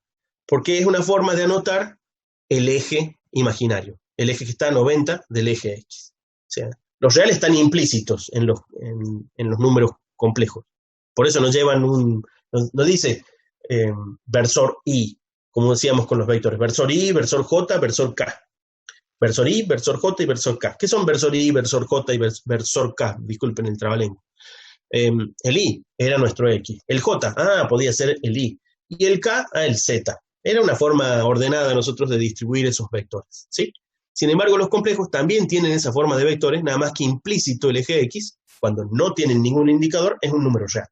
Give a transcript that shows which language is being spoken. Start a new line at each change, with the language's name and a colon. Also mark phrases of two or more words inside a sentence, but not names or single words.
Spanish: Porque es una forma de anotar el eje imaginario, el eje que está a 90 del eje X. O sea, los reales están implícitos en los números complejos. Por eso nos llevan nos dice versor I, como decíamos con los vectores. Versor I, versor J, versor K. Versor I, versor J y versor K. ¿Qué son versor I, versor J y versor K? Disculpen el trabalengua. El I era nuestro X. El J, podía ser el Y. Y el K, el Z. Era una forma ordenada nosotros de distribuir esos vectores, ¿sí? Sin embargo, los complejos también tienen esa forma de vectores, nada más que implícito el eje X, cuando no tienen ningún indicador, es un número real.